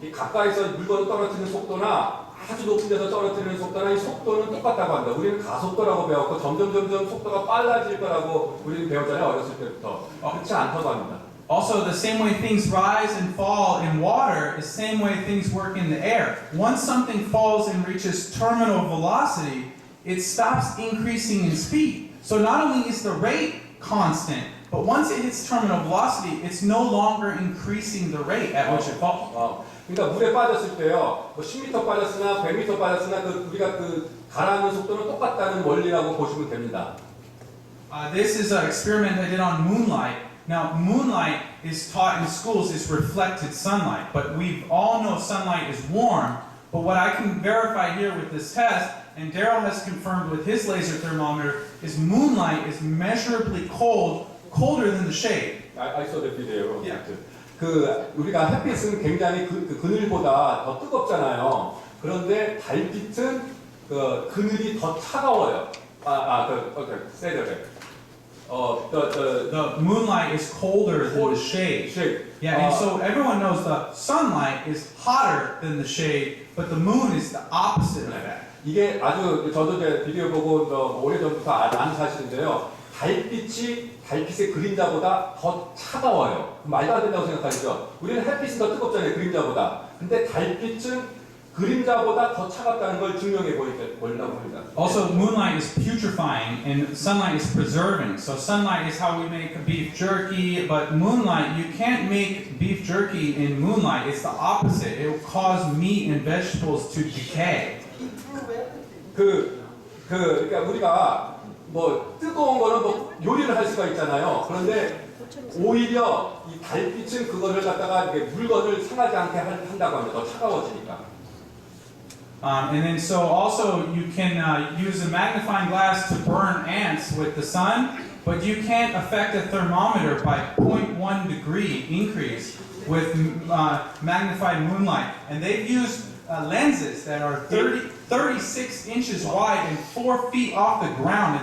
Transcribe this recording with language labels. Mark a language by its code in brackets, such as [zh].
[ko] 이 가까이서 물건을 떨어뜨리는 속도나 아주 높은 데서 떨어뜨리는 속도나 이 속도는 똑같다고 합니다. 우리는 가속도라고 배웠고 점점 속도가 빨라질 거라고 우리는 배웠잖아요. 어렸을 때부터. 그렇지 않다고 합니다. [en] Also, the same way things rise and fall in water is the same way things work in the air. Once something falls and reaches terminal velocity, it stops increasing in speed. So not only is the rate constant, but once it hits terminal velocity, it's no longer increasing the rate at which it falls. [ko] 그러니까 물에 빠졌을 때요, 10m 빠졌으나 100m 빠졌으나 우리가 가라앉는 속도는 똑같다는 원리라고 보시면 됩니다. [en] This is an experiment I did on moonlight. Now, moonlight is taught in schools is reflected sunlight, but we all know sunlight is warm. But what I can verify here with this test, and Daryl has confirmed with his laser thermometer, is moonlight is measurably colder than the shade. I saw the video. Yeah. [ko] 우리가 햇빛은 굉장히 그늘보다 더 뜨겁잖아요. 그런데 달빛은 그늘이 더 차가워요. [en] Okay, say that. The moonlight is colder than the shade. Yeah, and so everyone knows the sunlight is hotter than the shade, but the moon is the opposite of that. [ko] 이게 아주 저도 이제 비디오 보고 오래전부터 아는 사실인데요. 달빛의 그림자보다 더 차가워요. 말도 안 된다고 생각하시죠? 우리는 햇빛은 더 뜨겁잖아요, 그림자보다. 근데 달빛은 그림자보다 더 차갑다는 걸 증명해 보이려고 합니다. [en] Also, moonlight is putrefying and sunlight is preserving. So sunlight is how we make beef jerky, but moonlight, you can't make beef jerky in moonlight. It's the opposite. It will cause meat and vegetables to decay. [ko] 그러니까 우리가 뭐 뜨거운 거는 뭐 요리를 할 수가 있잖아요. 그런데 오히려 이 달빛은 그거를 갖다가 물건을 상하지 않게 한다고 합니다. 더 차가워지니까. [en] And then so also you can use a magnifying glass to burn ants with the sun, but you can't affect a thermometer by 0.1 degree increase with magnified moonlight. And they've used lenses that are 36 inches wide and 4 feet off the ground.